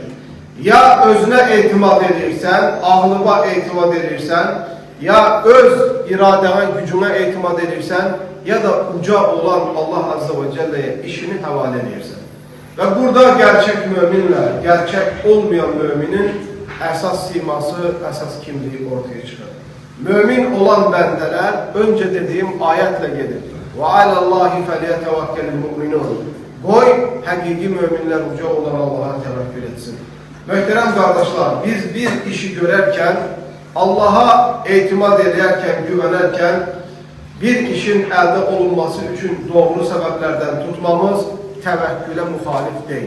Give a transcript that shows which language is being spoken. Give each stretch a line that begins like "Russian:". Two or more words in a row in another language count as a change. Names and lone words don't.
Azerbaijani: Ya özünə etimad edirsən, ağlıma etimad edirsən, ya öz iradəyə, gücünə etimad edirsən, ya da uca olan Allah
Arabic: عز وجل'ye
Azerbaijani: işini həvalə edirsən. Və burada gerçək möminlə, gerçək olmayan müminin əsas siması, əsas kimliyi ortaya çıxır. Mömin olan bəndələr öncə dediyim ayətlə gedir.
Arabic: وَعَلَى اللّٰهِ فَلْيَتَوَكَّلِ الْمُؤْمِنُونَ
Azerbaijani: Qoy, həqiqi möminlər uca olan Allaha təvəkkül etsin. Möhtərəm qardaşlar, biz bir işi görərkən, Allaha etimad edərkən, güvənərkən, bir işin əldə olunması üçün doğru səbəblərdən tutmamız təvəkkülə müxalif deyil.